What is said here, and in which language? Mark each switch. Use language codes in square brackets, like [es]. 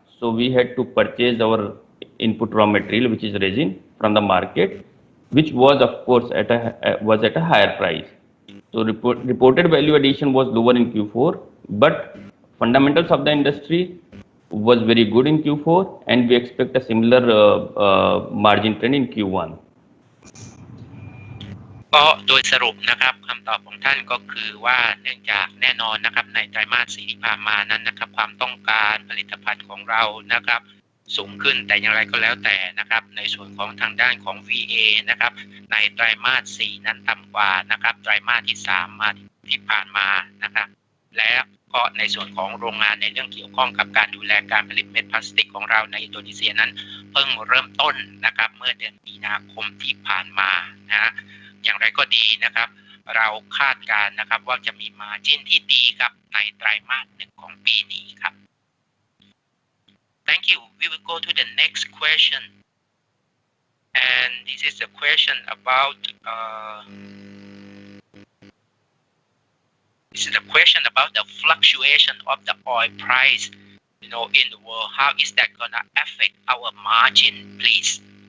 [en] so we had to purchase our input raw material, which is resin, from the market, which was of course at a higher price. So reported value addition was lower in Q4, but fundamentals of the industry was very good in Q4, and we expect a similar margin trend in Q1. [th] ก็โดยสรุปนะครับคำตอบของท่านก็คือว่าเนื่องจากแน่นอนนะครับในไตรมาส 4ที่ผ่านมานั้นนะครับความต้องการผลิตภัณฑ์ของเรานะครับ สูงขึ้นแต่อย่างไรก็แล้วแต่นะครับในส่วนของทางด้านของ VA นะครับในไตรมาส 4นั้นต่ำกว่านะครับไตรมาสที่ 3มาที่ผ่านมานะครับ และก็ในส่วนของโรงงานในเรื่องเกี่ยวข้องกับการดูแลการผลิตเม็ดพลาสติกของเราในอินโดนีเซียนั้นเพิ่งเริ่มต้นนะครับเมื่อเดือนมีนาคมที่ผ่านมานะอย่างไรก็ดีนะครับเราคาดการณ์นะครับว่าจะมีมาร์จิ้นที่ดีครับในไตรมาส 1ของปีนี้ครับ [en] Thank you. We will go to the next question, and this is a question about the fluctuation of the oil price, in the world. How is that gonna affect our margin, please?